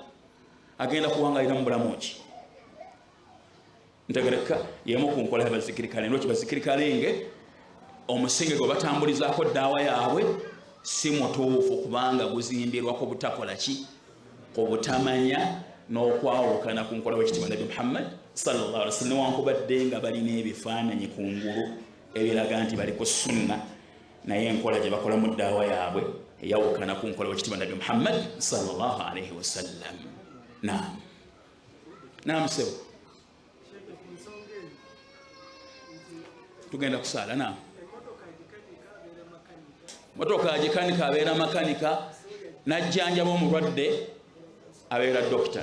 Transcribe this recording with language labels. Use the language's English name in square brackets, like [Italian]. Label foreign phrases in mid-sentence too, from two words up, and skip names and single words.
[Ganda] Agenda kuwangalira mu bulamu ki? Ntegereka yemu ku nkola y'abazikiri kalenge. Lwaki bazikiri kalenge omusingi gwe batambulizaako ddaawa yaabwe si mutuufu, kubanga guzimbirwako butakola ki, ku butamanya n'okwawukana ku nkola w'ekitiibwa Nabi Muhammad [Arabic] صلى الله عليه وسلم, [Ganda] newankubadde nga balina ebifaananyi kungulu ebiraga nti bali ku sunna, naye enkola gye bakola mu ddaawa yaabwe eyawukana ku nkola w'ekitiibwa Nabi Muhammad [Arabic] صلى الله عليه وسلم. [Ganda] Naam sebo, tugenda kusaala. Motoka agikanika abeera makanika, najjanjaba omulwadde abeera dokita.